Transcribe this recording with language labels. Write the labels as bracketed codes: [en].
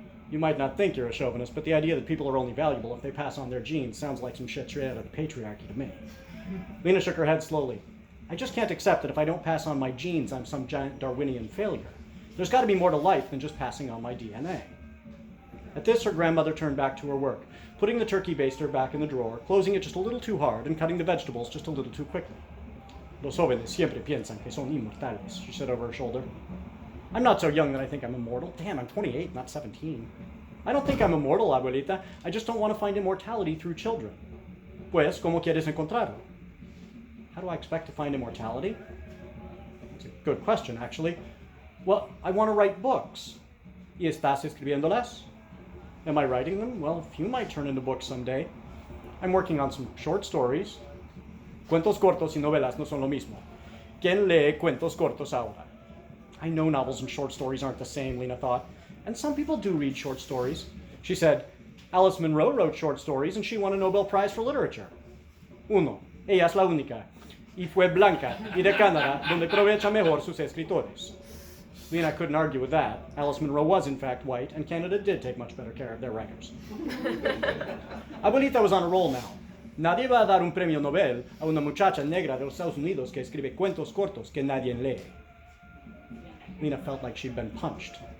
[en] You might not think you're a chauvinist, but the idea that people are only valuable if they pass on their genes sounds like some shit straight out of the patriarchy to me. Lena shook her head slowly. I just can't accept that if I don't pass on my genes, I'm some giant Darwinian failure. There's got to be more to life than just passing on my DNA. At this, her grandmother turned back to her work, putting the turkey baster back in the drawer, closing it just a little too hard, and cutting the vegetables just a little too quickly. [es] Los jóvenes siempre piensan que son inmortales, [en] she said over her shoulder. I'm not so young that I think I'm immortal. Damn, I'm 28, not 17. I don't think I'm immortal, abuelita. I just don't want to find immortality through children. [es] Pues, ¿cómo quieres encontrarlo? [en] How do I expect to find immortality? That's a good question, actually. Well, I want to write books. [es] ¿Y estás escribiéndolas? [en] Am I writing them? Well, a few might turn into books someday. I'm working on some short stories. [es] Cuentos cortos y novelas no son lo mismo. ¿Quién lee cuentos cortos ahora? [en] I know novels and short stories aren't the same, Lena thought. And some people do read short stories. She said, Alice Munro wrote short stories and she won a Nobel Prize for Literature. [es] Uno, ella es la única. Y fue blanca y de Canadá, donde aprovecha mejor sus escritores. [en] Lena couldn't argue with that. Alice Munro was, in fact, white, and Canada did take much better care of their writers. Abuelita was on a roll now. [es] Nadie va a dar un premio Nobel a una muchacha negra de los Estados Unidos que escribe cuentos cortos que nadie lee. [en] Lena felt like she'd been punched.